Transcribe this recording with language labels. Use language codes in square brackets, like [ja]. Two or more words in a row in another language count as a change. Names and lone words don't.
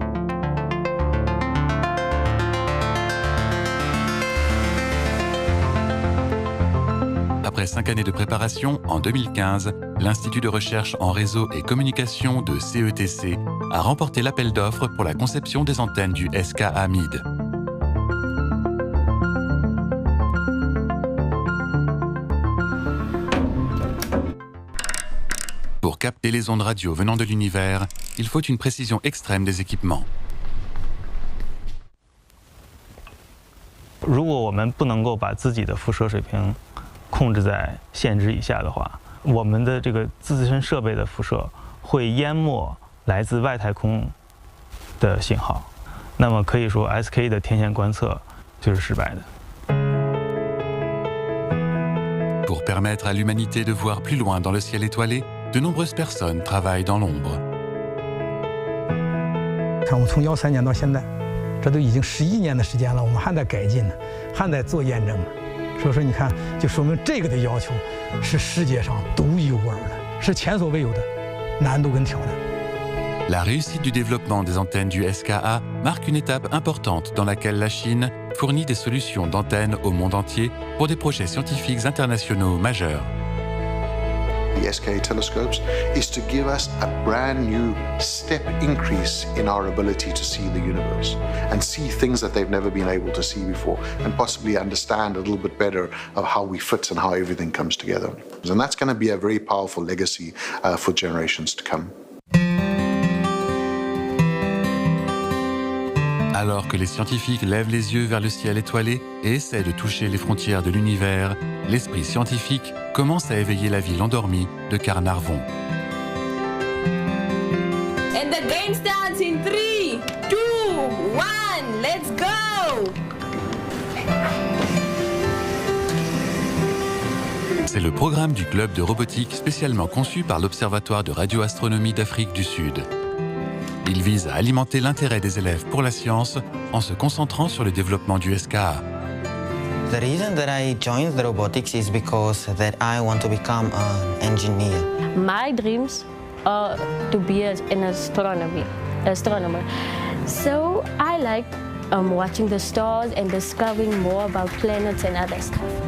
[fr] Après 5 années de préparation, en 2015, l'Institut de recherche en réseau et communication de CETC a remporté l'appel d'offres pour la conception des antennes du SKA MID. Pour capter les ondes radio venant de l'univers, il faut une précision extrême des équipements. [zh] 如果我们不能够把自己的辐射水平控制在限制以下的话，我们的这个自身设备的辐射会淹没来自外太空的信号，那么可以说 SK 的天线观测就是失败的。 [fr] Pour permettre à l'humanité de voir plus loin dans le ciel étoilé, de nombreuses personnes travaillent dans l'ombre. [zh] 看我从13年到现在，这都已经11年的时间了，我们还在改进呢，还在做验证呢。所以说，你看，就说明这个的要求是世界上独一无二的，是前所未有的难度跟挑战。 [fr] La réussite du développement des antennes du SKA marque une étape importante dans laquelle la Chine fournit des solutions d'antennes au monde entier pour des projets scientifiques internationaux majeurs. [en] The SKA telescopes is to give us a brand new step increase in our ability to see the universe and see things that they've never been able to see before and possibly understand a little bit better of how we fit and how everything comes together. And that's going to be a very powerful legacy for generations to come. [fr] Alors que les scientifiques lèvent les yeux vers le ciel étoilé et essaient de toucher les frontières de l'univers, l'esprit scientifique commence à éveiller la ville endormie de Carnarvon. [en] And the game starts in 3, 2, 1, let's go! [fr] C'est le programme du club de robotique spécialement conçu par l'Observatoire de radioastronomie d'Afrique du Sud. Il vise à alimenter l'intérêt des élèves pour la science en se concentrant sur le développement du SKA. [en] The reason that I joined the robotics is because that I want to become an engineer. My dreams are to be an astronomer. So I like watching the stars and discovering more about planets and other stuff.